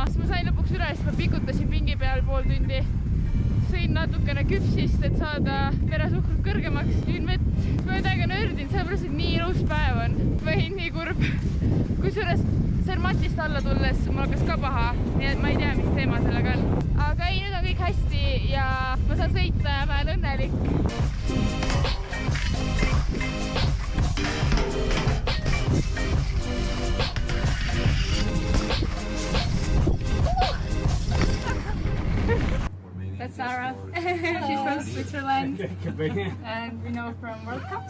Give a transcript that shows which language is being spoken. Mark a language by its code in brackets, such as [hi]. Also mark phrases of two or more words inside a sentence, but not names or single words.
[et] Siis ma sain lõpuks üles, ma pikutasin pingi peal pool tundi. Sõin natukene küpsist, et saada veresuhkrut kõrgemaks. Jõin vett. Ma olen täiega nördinud, sellepärast, et nii ilus päev on. Ma olin nii kurb. Kusjuures Zermattist alla tulles mul hakkas ka paha, nii et ma ei tea, mis teema sellega on. Aga ei, nüüd on kõik hästi ja ma saan sõita ja ma olen õnnelik. [en] That's Sarah. She's from Switzerland and we know from World Cups.